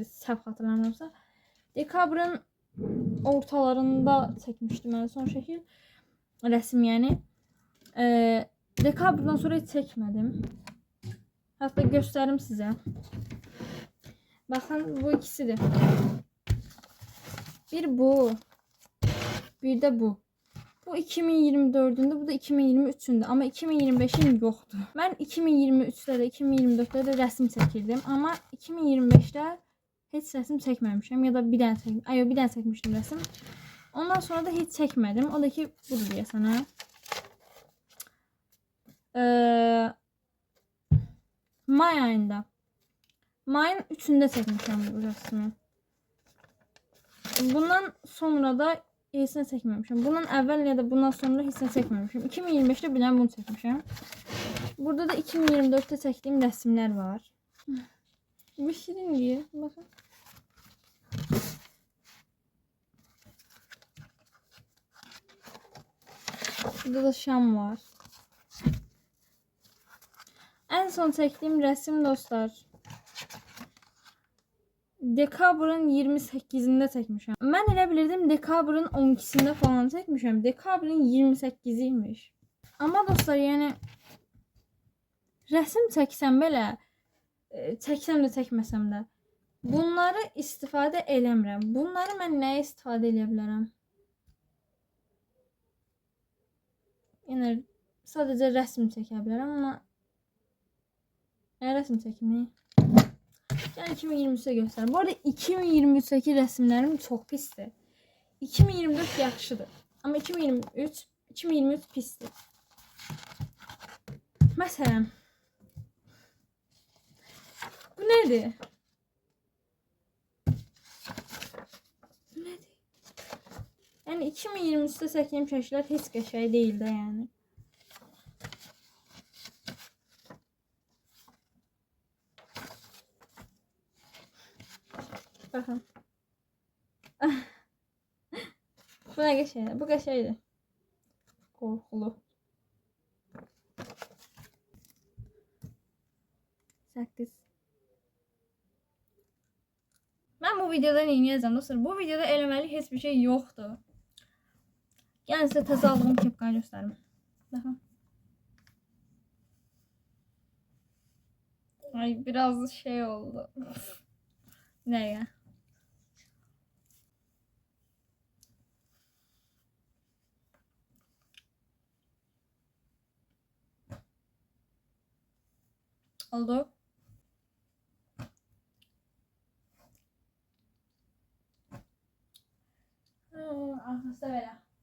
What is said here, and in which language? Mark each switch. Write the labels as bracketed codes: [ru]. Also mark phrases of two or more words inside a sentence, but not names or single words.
[az] Səhv xatırlamıramsa. Dekabrın ortalarında çəkmişdim en son şəkil. Resim yəni. Dekabrdan sonra heç çəkmədim. Hatta göstərim sizə. Baxın, bu ikisidir. Bir bu. Bir de bu. [tr] Bu 2024'ünde, bu da 2023'ünde. Ama 2025'in yoktu. Ben 2023'te de 2024'te de resim çəkirdim. [az] Ama 2025'te hiç resim çəkməmişəm. Ya da bir dənə çəkmişdim. Ay, bir dənə çəkmişdim resim. Ondan sonra da hiç çəkmədim. O da ki budur deyəsən ha. May ayında. Mayın 3'ünde çəkmişəm bu resmi. Bundan sonra da hissini çəkməmişəm. Bundan əvvəl ya da bundan sonra hissini çəkməmişəm. 2025'te bilən bunu çəkmişəm. Burada da 2024'te çəkdiyim resimler var. [tr] Bu şirin diye. Bakın. Burada da şam var. [az] En son çəkdiyim resim dostlar. Dekabrın 28'inde çəkmişəm. Mən elə bilirdim dekabrın 12'sinde falan çəkmişəm. Dekabrın 28'iymiş. Ama dostlar yani resim çəksəm belə, çəksəm də çəkməsəm də bunları istifadə eləmirəm. Bunları mən nəyə istifadə edə bilərəm? Yəni sadəcə rəsm çəkə bilərəm, amma rəsm çəkməyi [tr] yani 2023'e göster. Bu arada 2023'teki resimlerim çok pisti. [az] 2024 yaxşıdır. Ama 2023 pisti. [tr] Mesela bu nedir? Bu nedir? [az] Yani 2023'te çəkdiyim şəkillər heç qəşəng deyil də yəni. [tr] Bakın. Bu ne geçeydi? Bu geçeydi. Korkulu. 8. [az] Ben bu videoda neyəcəm dostlar? Bu videoda eləməli heç bir şey yoxdur. Yəni sizə təzə aldığım kepkanı göstərim. Baxın. Ay biraz şey oldu. [tr] Ne ya? Oldu. Arkası da böyle.